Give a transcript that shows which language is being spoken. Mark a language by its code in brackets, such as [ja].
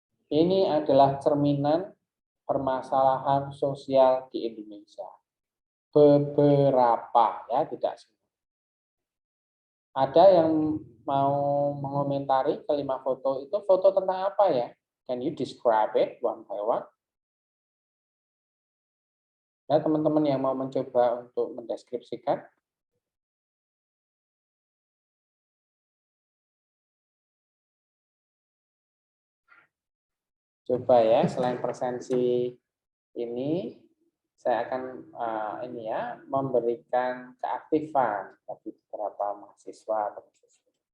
[id] Ini adalah cerminan permasalahan sosial di Indonesia. Beberapa, ya, tidak semua. Ada yang mau mengomentari kelima foto itu foto tentang apa ya? [en] Can you describe it one by one? [id] Ya, teman-teman yang mau mencoba untuk mendeskripsikan. Coba ya, selain presensi ini, saya akan ini ya memberikan keaktifan bagi beberapa mahasiswa atau mahasiswa.